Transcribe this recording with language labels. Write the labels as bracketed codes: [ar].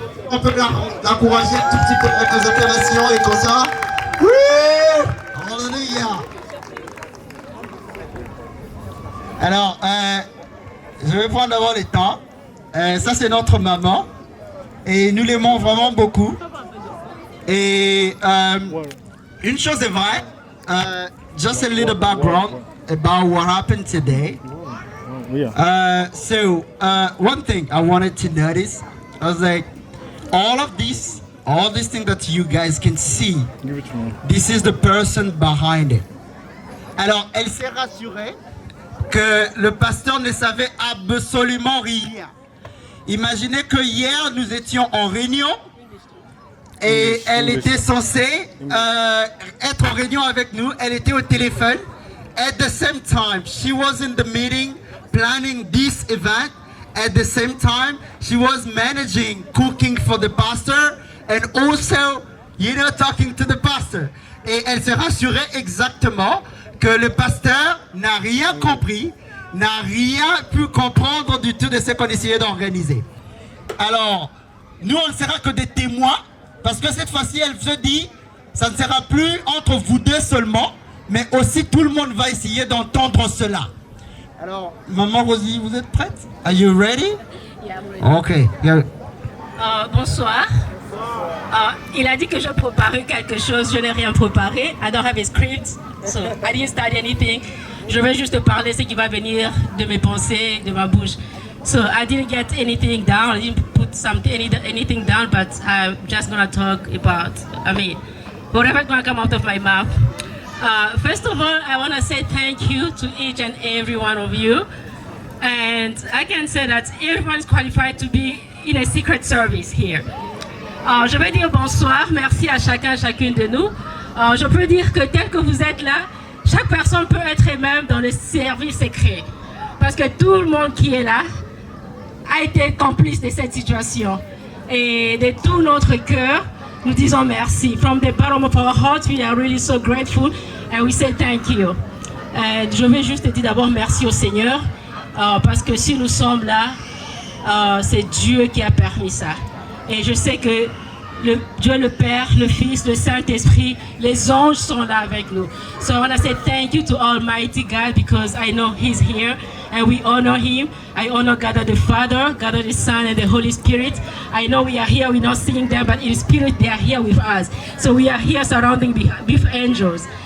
[fr] On peut l'encourager un tout petit peu avec les opérations et comme ça. Oui! Alléluia! Alors, je vais prendre d'abord le temps. Ça, c'est notre maman. Et nous l'aimons vraiment beaucoup. Et une chose est vraie. [en] Just a little background about what happened today. One thing I wanted to notice, I was like, all these things that you guys can see, this is the person behind it. [fr] Alors, elle s'est rassurée que le pasteur ne savait absolument rien. Imaginez que hier, nous étions en réunion et elle était censée être en réunion avec nous. Elle était au téléphone. [en] At the same time, she was in the meeting planning this event. At the same time, she was managing cooking for the pastor and also, talking to the pastor. [fr] Et elle s'est rassurée exactement que le pasteur n'a rien compris, n'a rien pu comprendre du tout de ce qu'on essayait d'organiser. Alors, nous, on ne sera que des témoins, parce que cette fois-ci, elle se dit, ça ne sera plus entre vous deux seulement, mais aussi tout le monde va essayer d'entendre cela. Alors, Maman Rosie, vous êtes prête? [en] Are you ready? Yeah, I'm ready. Okay. Yeah. [fr] Bonsoir. Il a dit que je préparais quelque chose, je n'ai rien préparé. [en] I don't have a script, so I didn't study anything. [fr] Je vais juste parler ce qui va venir de mes pensées, de ma bouche. [en] So I didn't get anything down, I didn't put anything down, but I'm just gonna talk about, whatever's gonna come out of my mouth. First of all, I want to say thank you to each and every one of you. And I can say that everyone is qualified to be in a secret service here. [fr] Je vais dire bonsoir, merci à chacun, chacune de nous. Je peux dire que tel que vous êtes là, chaque personne peut être elle-même dans le service secret. Parce que tout le monde qui est là a été complice de cette situation. Et de tout notre cœur, nous disons merci. [en] From the bottom of our hearts, we are really so grateful and we say thank you. [fr] Je vais juste dire d'abord merci au Seigneur parce que si nous sommes là, c'est Dieu qui a permis ça. Et je sais que Dieu le Père, le Fils, le Saint-Esprit, les anges sont là avec nous. [en] So I want to say thank you to Almighty God because I know He's here and we honor Him. I honor God the Father, God the Son and the Holy Spirit. I know we are here, we're not seeing them, but in spirit they are here with us. So we are here surrounding with angels.